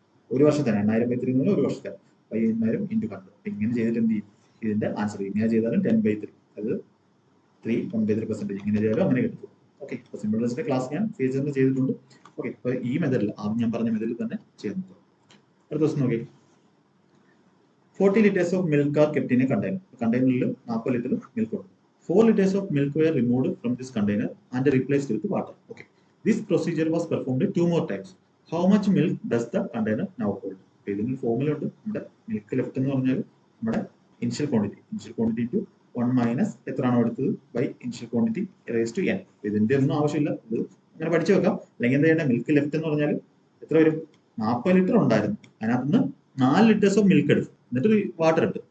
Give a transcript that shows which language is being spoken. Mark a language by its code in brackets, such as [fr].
[ml] ഒരു വർഷത്തിന് 8,000 ബൈ 3 എന്ന് പറഞ്ഞാൽ ഒരു വർഷത്തെ ബൈ 8,000 ഇൻറ്റു 100. ഇങ്ങനെ ചെയ്തിട്ട് എന്ത് ചെയ്യും? ഇതിന്റെ ആൻസർ ഇങ്ങനെ ചെയ്താലും 10/3, അത് 3 1/3%. ഇങ്ങനെ ചെയ്താലും അങ്ങനെ കിട്ടും. ഓക്കെ, അപ്പോൾ സിമ്പിൾ ഇൻട്രസ്റ്റിന്റെ ക്ലാസ് ഞാൻ ഫീച്ചറിന് ചെയ്തിട്ടുണ്ട്. ഓക്കെ, അപ്പോൾ ഈ മെത്തേഡിൽ, ആദ്യം ഞാൻ പറഞ്ഞ മെത്തേഡിൽ തന്നെ ചെയ്യുന്നത്. അടുത്ത ദിവസം നോക്കി. [en] 40 liters of milk are kept in a container. [ml] കണ്ടെയ്നറിൽ 40 litre milk ഉണ്ട്. [en] 4 liters of milk were removed from this container and replaced with water. Okay, this procedure was performed 2 more times. How much milk does the container now hold? [ml] ഇതിന് formula ഉണ്ട്. നമ്മുടെ milk left എന്ന് പറഞ്ഞാൽ നമ്മുടെ initial quantity to 1 minus എത്രയാണോ എടുത്തത് by initial quantity raise to n. ഇതിന്റെ ഒന്നും ആവശ്യമില്ല, ഇത് അങ്ങനെ പഠിച്ചു വെക്കാം. അല്ലെങ്കിൽ എന്താ ചെയ്യേണ്ടത്? മിൽക്ക് ലെഫ്റ്റ് എന്ന് പറഞ്ഞാൽ എത്ര വരും? 40 ലിറ്റർ ഉണ്ടായിരുന്നു, അതിനകത്ത് നിന്ന് 4 ലിറ്റേഴ്സ് ഓഫ് മിൽക്ക് എടുത്തു, എന്നിട്ട് വാട്ടർ ഇട്ട്.